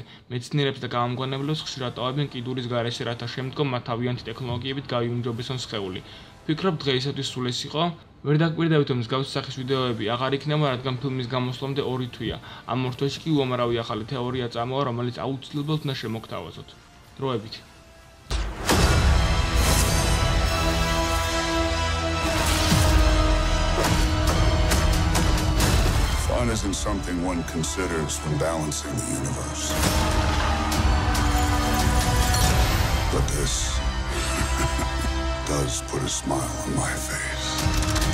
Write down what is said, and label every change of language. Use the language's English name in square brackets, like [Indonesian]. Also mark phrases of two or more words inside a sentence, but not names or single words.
[Georgian] მეცნიერებს და გამომგონებლებს ხშირად ტოვებენ კიდურის გარეშე, რათა შემდგომ მათ თავიანთი ტექნოლოგიებით გავიუმჯობესონ სხეული. ვფიქრობ, დღეისათვის სულ ეს იყო. ვერ დაგვირდებით, რომ მსგავსი სახის ვიდეოები აღარ იქნება, რადგან ფილმის გამოსვლამდე 2 თვეა. ამ 2 თვეში კი უამრავი ახალი თეორია წამოვა, რომელიც აუცილებლად უნდა შემოგთავაზოთ. დროებით. [English] Fun isn't something one considers when balancing the universe. But this does put a smile on my face.